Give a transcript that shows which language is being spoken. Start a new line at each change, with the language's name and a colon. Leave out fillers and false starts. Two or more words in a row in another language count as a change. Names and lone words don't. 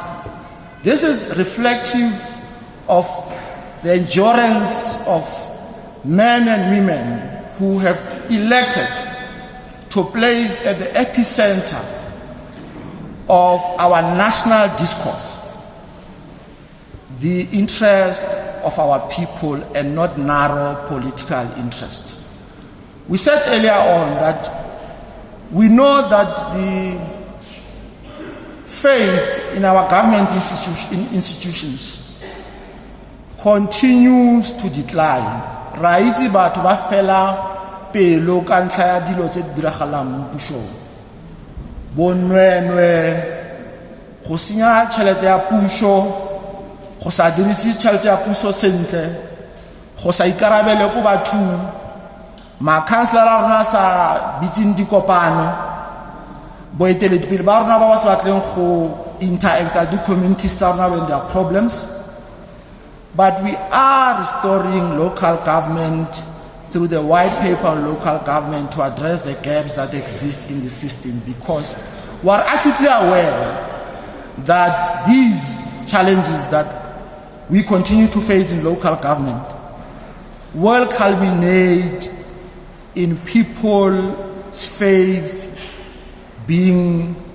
English: This is reflective of the endurance of men and women who have elected to place at the epicenter of our national discourse the interest of our people and not narrow political interest. We said earlier on that we know that the faith in our government institutions continues to decline.
Tswana: Raisi batho ba fela pelo ka ntlha ya dilo tse di diragalang mo pusong. Bonwenwe go senya tšhelete ya puso, go sa dirise tšhelete ya puso sentle, go sa ikarabele ko bathong, makhanselara a rona sa bitseng dikopano, boeteledipele ba rona ba ba sa batleng go interacta di communities tsa rona
English: when there are problems. But we are restoring local government through the white paper on local government to address the gaps that exist in the system, because we are acutely aware that these challenges that we continue to face in local government will culminate in people's faith being,